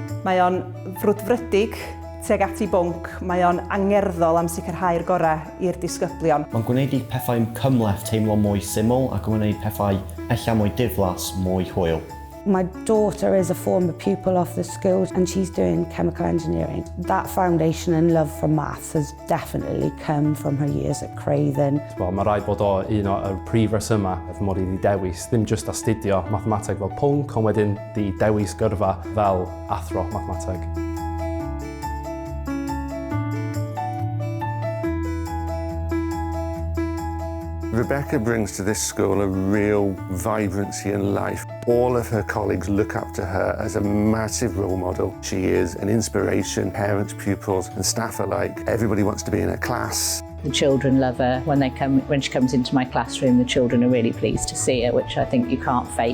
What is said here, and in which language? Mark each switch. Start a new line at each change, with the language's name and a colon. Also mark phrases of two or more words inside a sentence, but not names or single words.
Welsh: Mae o'n frwdfrydig tuag at 'i bwnc, mae o'n angerddol am sicrhau'r gorau i'r disgyblion. Mae'n gwneud i pethau'n cymhleth teimlo mwy syml ac yn gwneud pethau ella mwy diflas, mwy hwyl.
English: My daughter is a former pupil of the school and she's doing chemical engineering. That foundation and love for maths has definitely come from her years at Craven.
Welsh: Wel, mae rhaid bod o un o'r prif resymau wrth mod i wedi dewis, ddim jyst astudio mathemateg fel pwnc, ond wedyn di dewis gyrfa fel athro mathemateg.
English: Rebecca brings to this school a real vibrancy and life. All of her colleagues look up to her as a massive role model. She is an inspiration, parents, pupils and staff alike. Everybody wants to be in her class. The children love her. When she comes into my classroom, the children are really pleased to see her, which I think you can't fake.